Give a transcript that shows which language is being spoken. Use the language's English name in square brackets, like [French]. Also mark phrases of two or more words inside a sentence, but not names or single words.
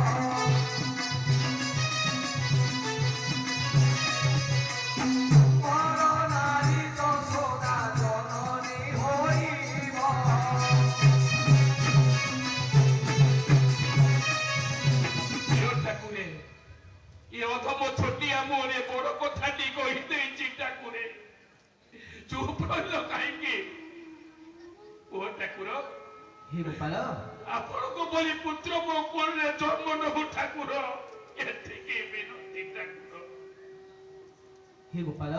[Odia] ପର ନାରୀ ଯଶୋଦା ଜନନୀ ହୋଇବ। ଠାକୁରେ, ଏ ଅଧମ ଛୋଟିଆ ମୋରେ ବଡ଼ କଥାଟି କହି ଦେଉଛି ଠାକୁରେ। ଚୁପ ରହିଲ କାହିଁକି? ଓ ଠାକୁର, ହେ ଗୋପାଳ, ଆପଣଙ୍କ ଭଳି ପୁତ୍ର ମୋ କୋଳେ ଜନ୍ମ ନେଉ ଠାକୁର। ଏତିକି ବିନତି ଠାକୁର। ହେ ଗୋପାଳ,